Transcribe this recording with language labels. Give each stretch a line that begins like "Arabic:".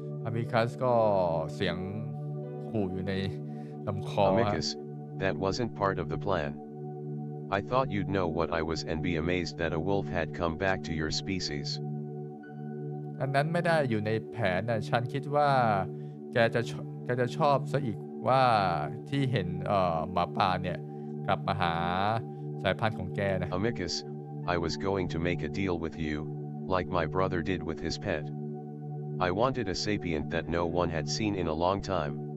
Thai: อามิคัสก็เสียงขู่อยู่ในลำคอฮะ
English: Amicus, that wasn't part of the plan. I thought you'd know what I was and be amazed that a wolf had come back to your species.
Thai: อันนั้นไม่ได้อยู่ในแผนนะฉันคิดว่าแกจะชอบซะอีกว่าที่เห็นหมาป่าเนี่ยกลับมาหาสายพันธุ์ของแกนะ
English: Amicus, I was going to make a deal with you, like my brother did with his pet. I wanted a sapient that no one had seen in a long time.